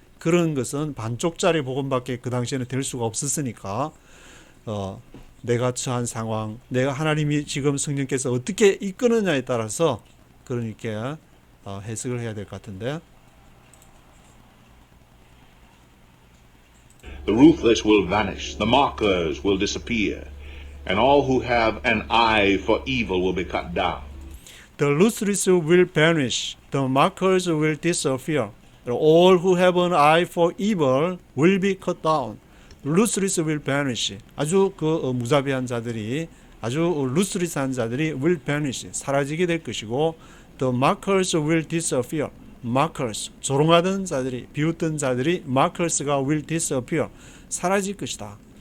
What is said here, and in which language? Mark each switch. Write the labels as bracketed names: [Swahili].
[Korean] 그런 것은 반쪽짜리 복음밖에 그 당시에는 될 수가 없었으니까 내가 처한 상황, 내가 하나님이 지금 성령께서 어떻게 이끄느냐에 따라서 그러니까 해석을 해야 될 것 같은데 [English] The ruthless will vanish, the mockers will disappear, and all who have an eye for evil will be cut down. The ruthless will vanish, the mockers will disappear. All who have an eye for evil will be cut down. Ruthless will vanish. [Korean] 아주 무자비한 자들이 아주 ruthless한 자들이 [English] will vanish. [Korean] 사라지게 될 것이고 [English] the mockers will disappear. [Korean] Mockers 조롱하던 자들이 비웃던 자들이 markers가 [English] will disappear. [Korean] 사라질 것이다.